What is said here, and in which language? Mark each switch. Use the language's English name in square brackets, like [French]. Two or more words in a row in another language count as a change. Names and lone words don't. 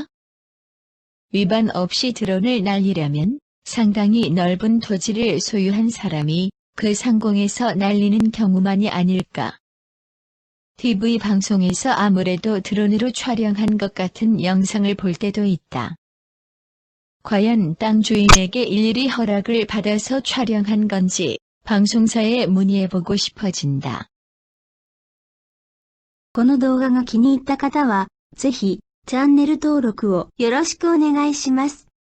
[Korean] 위반 없이 드론을 날리려면 상당히 넓은 토지를 소유한 사람이 그 상공에서 날리는 경우만이 아닐까. TV 방송에서 아무래도 드론으로 촬영한 것 같은 영상을 볼 때도 있다. 과연 땅 주인에게 일일이 허락을 받아서 촬영한 건지 방송사에 문의해보고 싶어진다. [Japanese] この動画が気に入った方は、ぜひ、チャンネル登録をよろしくお願いします。